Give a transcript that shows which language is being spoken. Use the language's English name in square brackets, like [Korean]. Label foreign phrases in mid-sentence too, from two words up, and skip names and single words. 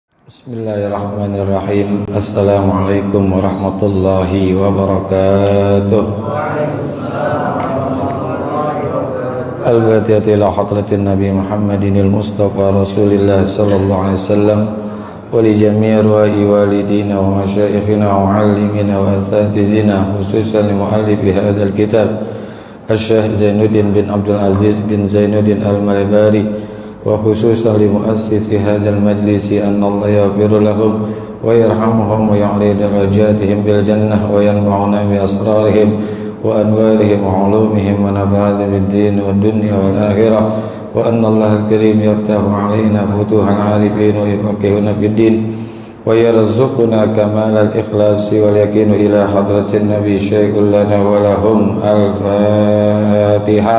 [Arabic] بسم الله الرحمن الرحيم. السلام عليكم ورحمة الله وبركاته. الفاتحة إلى حضرة النبي محمد المصطفى رسول الله صلى الله عليه وسلم ولجميع والدينا ومشايخنا ومعلمينا وأساتذتنا خصوصا لمؤلف هذا الكتاب الشيخ زين الدين بن عبد العزيز بن زين الدين المليباري وخصوصا لمؤسس هذا المجلس أن الله يغفر لهم ويرحمهم ويعلي درجاتهم بالجنة وينفعنا بأسرارهم وأنوارهم وعلومهم ونفعنا بالدين والدنيا والآخرة وأن الله الكريم يفتح علينا فتوح العارفين ويفقهنا في الدين ويرزقنا كمال الإخلاص واليقين إلى حضرة النبي شيء لنا ولهم الفاتحة.